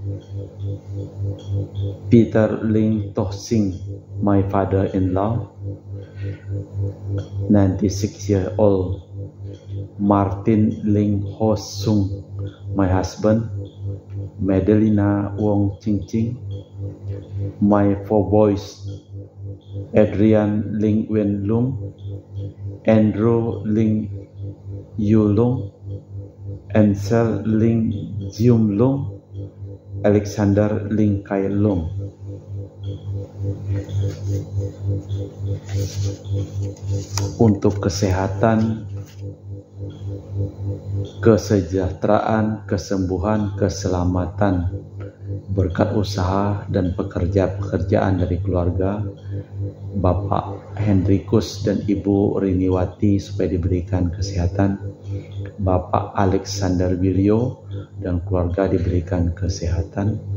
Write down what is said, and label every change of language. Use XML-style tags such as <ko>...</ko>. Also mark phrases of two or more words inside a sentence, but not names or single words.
<en>Peter Ling Toh Sing, my father-in-law, 96 years old. Martin Ling Ho Sung, my husband. Madalena Wong Ching Ching, my 4 boys. Adrian Ling Wen Lung, Andrew Ling Yu Lung, Ansel Ling Jium Lung, Alexander Ling Kai Lung.</en> <id>Untuk kesehatan, kesejahteraan, kesembuhan, keselamatan, berkat usaha dan pekerjaan dari keluarga, Bapak Hendrikus dan Ibu Riniwati supaya diberikan kesehatan, Bapak Alexander Wiryo dan keluarga diberikan kesehatan,</id>